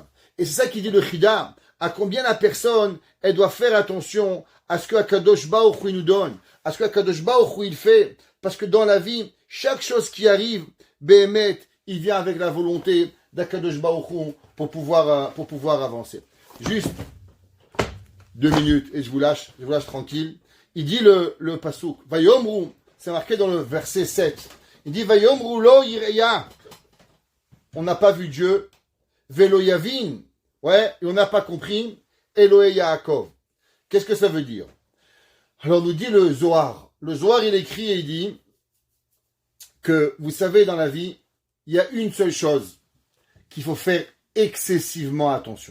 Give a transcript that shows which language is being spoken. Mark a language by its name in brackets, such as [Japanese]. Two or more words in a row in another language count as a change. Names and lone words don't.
[French] Et c'est ça qui dit le Chida, à combien la personne, elle doit faire attention à ce que [Hebrew] הקדוש ברוך הוא [French] nous donne, à ce que [Hebrew] הקדוש ברוך הוא [French] il fait, parce que dans la vie, chaque chose qui arrive, Behemet, il vient avec la volonté d' [Hebrew] הקדוש ברוך הוא [French] pour pouvoir avancer. Juste 2 minutes et je vous lâche tranquille. Il dit le pasouk, Vayomru, c'est marqué dans le verset 7. Il dit [Hebrew] ויאמרו לא יראה. [French] On n'a pas vu Dieu. [Hebrew] ולא יבין. [French] Ouais, et on n'a pas compris. [Hebrew] אלהי יעקב. [French] Qu'est-ce que ça veut dire? Alors nous dit le Zohar. Le Zohar, il écrit et il dit que, vous savez, dans la vie, il y a une seule chose qu'il faut faire excessivement attention.